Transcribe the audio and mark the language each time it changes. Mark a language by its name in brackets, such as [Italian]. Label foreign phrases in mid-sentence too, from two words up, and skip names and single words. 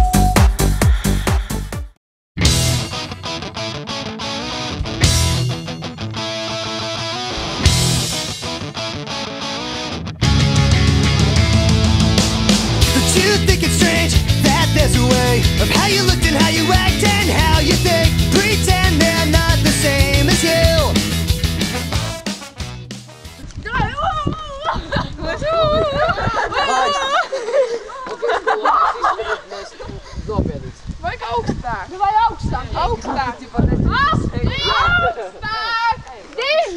[English] Do you think it's strange that there's a way of how you looked and how you act and how you think? Pretend they're not the same as you. [Latvian] Vajag augstāk! Nu vai augstāk! Augstāk! Augstāk! Din!